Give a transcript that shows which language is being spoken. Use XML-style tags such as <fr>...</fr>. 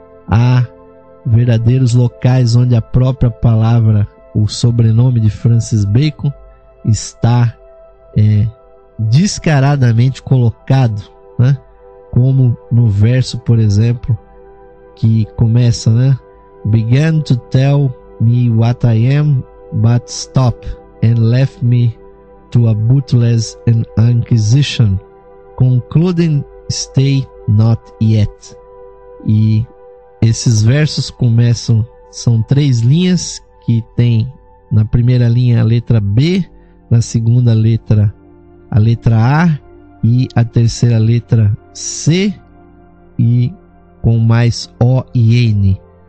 <pt>Há verdadeiros locais onde a própria palavra, o sobrenome de Francis Bacon, está descaradamente colocado, né? Como no verso, por exemplo, que começa, né?</pt> <en>"Began to tell me what I am, but stop. And left me to a bootless an inquisition, concluding stay not yet."</en> <pt>E esses versos começam, são três linhas que tem na primeira linha a letra B, na segunda letra a letra A e a terceira letra C e com mais O e N.</pt>